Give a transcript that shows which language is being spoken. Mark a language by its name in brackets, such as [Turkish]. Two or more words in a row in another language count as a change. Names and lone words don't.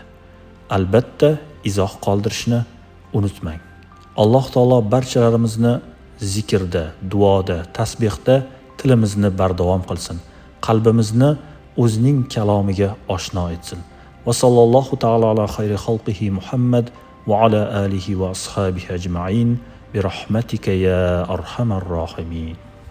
[Uzbek] Albatta, izoh qoldirishni unutmang. Alloh taolo barchalarimizni zikrda, duoda, tasbihda tilimizni bardavom qilsin. Qalbimizni o'zining kalomiga oshno etsin. [Arabic] وصلى الله تعالى على خير خلقه محمد وعلى آله وأصحابه أجمعين برحمتك يا أرحم الراحمين.